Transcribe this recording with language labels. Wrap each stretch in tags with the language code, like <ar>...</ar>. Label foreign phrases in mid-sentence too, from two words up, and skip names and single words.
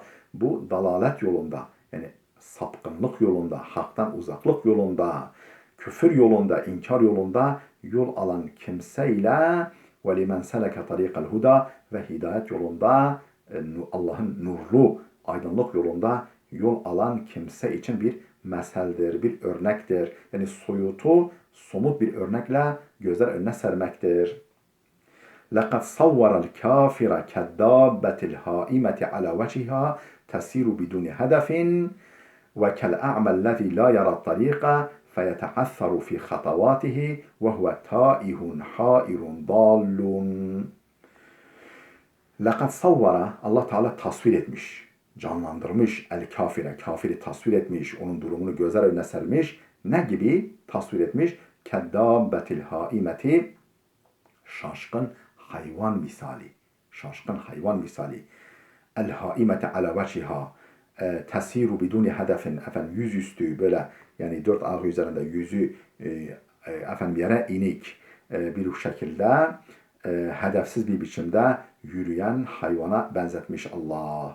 <tr>Bu dalalet yolunda, yani sapkınlık yolunda, haktan uzaklık yolunda, küfür yolunda, inkar yolunda yol alan kimseyle</tr> <ar>ولمن سلك طريق الهدى</ar> <tr>ve hidayet yolunda, Allah'ın nurlu aydınlık yolunda yol alan kimse için bir meseldir, bir örnektir. Yani soyutu somut bir örnekle gözler önüne sermektir.</tr> <ar>لَقَدْ صَوَّرَ الْكَافِرَ كَالدَّابَّةِ الْهَائِمَةِ عَلَى وَجْهِهَا تَسِيرُ بِدُونِ هَدَفٍ وَكَالْأَعْمَى الَّذِي لَا يَرَى الطَّرِيقَ فَيَتَعَثَّرُ فِي خَطَوَاتِهِ وَهُوَ تَائِهٌ حَائِرٌ ضَالٌّ. لَقَدْ صَوَّرَ,</ar> <tr>Allah Teala tasvir etmiş, canlandırmış kafiri tasvir etmiş, onun durumunu gözler önüne sermiş. Ne gibi tasvir etmiş?</tr> <ar>كالدابة الهائمة,</ar> <tr>şaşkın hayvan misali.</tr> <ar>الهائمة على وجهها تسير بدون هدف,</ar> <tr>yüzüstü böyle, yani dört ayağı üzerinde yüzü yere inik bir şekilde hedefsiz bir biçimde yürüyen hayvana benzetmiş Allah.</tr>